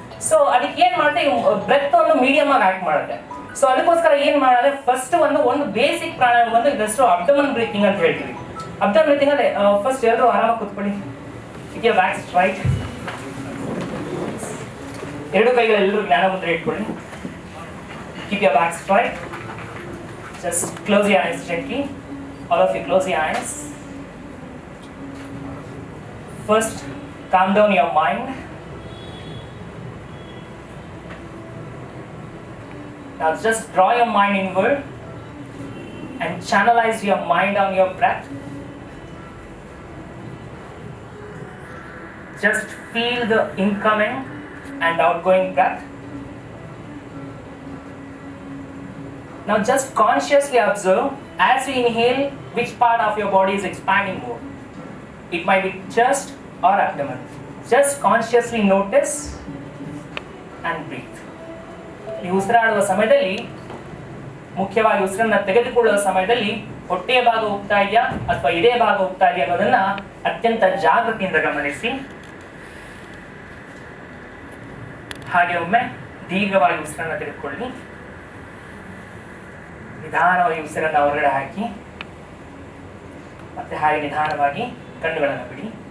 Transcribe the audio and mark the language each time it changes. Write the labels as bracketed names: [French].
[Kannada] So ಅದಕ್ಕೆ ಏನ್ ಮಾಡುತ್ತೆ, ಬ್ರೆತ್ ಒಂದು ಮೀಡಿಯಂ ಆಗಿ ಆಕ್ಟ್ ಮಾಡುತ್ತೆ. ಸೊ ಅದಕ್ಕೋಸ್ಕರ ಏನ್ ಮಾಡಿದ್ರೆ, ಫಸ್ಟ್ ಒಂದು ಬೇಸಿಕ್ ಪ್ರಾಣಾಯಾಮ ಬಂದು ಇದಷ್ಟು ಅಬ್ಡಮನ್ ಬ್ರೀತಿಂಗ್ ಅಂತ ಹೇಳ್ತೀವಿ. ಅಬ್ಡಮನ್ ಬ್ರೀತಿಂಗ್ ಅಂದ್ರೆ ಫಸ್ಟ್ ಎಲ್ಲರೂ ಆರಾಮಾಗಿ ಕೂತ್ಕೊಳ್ಳಿ, ಇದೆಯಾ [English] back straight, [Kannada] ಎರಡು ಕೈಗಳೆಲ್ಲರೂ ಜ್ಞಾನ ಮುದ್ರೆ ಇಟ್ಕೊಳ್ಳಿ. [English] Keep your back straight. Just close your eyes gently. All of you close your eyes. First, calm down your mind. Now just draw your mind inward and channelize your mind on your breath. Just feel the incoming and outgoing breath. Now just consciously observe as you inhale which part of your body is expanding more. It might be chest or abdomen. Just consciously notice and breathe. [Kannada] ಈ ಉಸಿರಾಡುವ ಸಮಯದಲ್ಲಿ, ಮುಖ್ಯವಾಗಿ ಉಸಿರನ್ನ ತೆಗೆದುಕೊಳ್ಳುವ ಸಮಯದಲ್ಲಿ ಹೊಟ್ಟೆಯ ಭಾಗ ಹೋಗ್ತಾ ಇದೆಯಾ ಅಥವಾ ಇದೇ ಭಾಗ ಹೋಗ್ತಾ ಇದೆಯಾ ಅನ್ನೋದನ್ನ ಅತ್ಯಂತ ಜಾಗೃತಿಯಿಂದ ಗಮನಿಸಿ. ಹಾಗೆ ಒಮ್ಮೆ ದೀರ್ಘವಾಗಿ ಉಸಿರನ್ನ ತೆಗೆದುಕೊಳ್ಳಿ, ನಿಧಾನವಾಗಿ ಉಸಿರನ್ನ ಹೊರಗಡೆ ಹಾಕಿ, ಮತ್ತೆ ಹಾಗೆ ನಿಧಾನವಾಗಿ ಕಣ್ಣುಗಳನ್ನು ಬಿಡಿ.